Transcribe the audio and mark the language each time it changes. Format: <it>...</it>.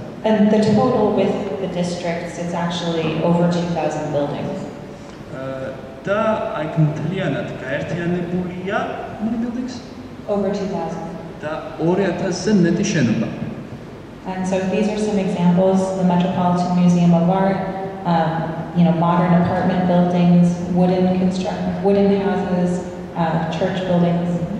<en>And the total with the districts is actually over 2,000 buildings.</en> <ka>და აი მთლიანად გაერთიანებულია buildings</ka> <en>Over 2,000.</en> <ka>და 2000-ზე მეტი შენობა.</ka> <en>And so these are some examples: the Metropolitan Museum of Art, modern apartment buildings, wooden houses, church buildings.</en>